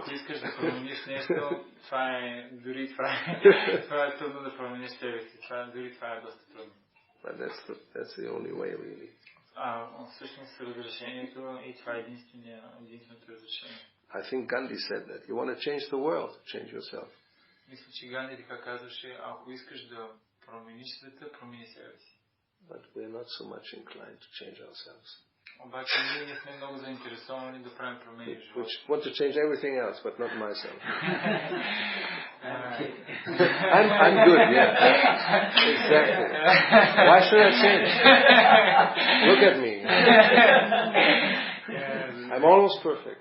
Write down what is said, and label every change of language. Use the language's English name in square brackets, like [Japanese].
[Bulgarian] Ако искаш да промениш нещо, дори това е трудно да промениш себе си. Дори това е доста трудно. [English] But that's the only way, really. [Bulgarian] Всъщност разрешението и това е единственото разрешение. [English] I think Gandhi said that. You want to change the world, change yourself. [Bulgarian] Мисля, че Ганди така казваше, ако искаш да промениш света, промени себе си. [English] But we're not so much inclined to change ourselves. [Bulgarian] Обаче ние не сме много заинтересовани да правим промени в живота. [English] We want to change everything else, but not myself. I'm good, yeah. Exactly. Why should I change? Look at me. I'm almost perfect.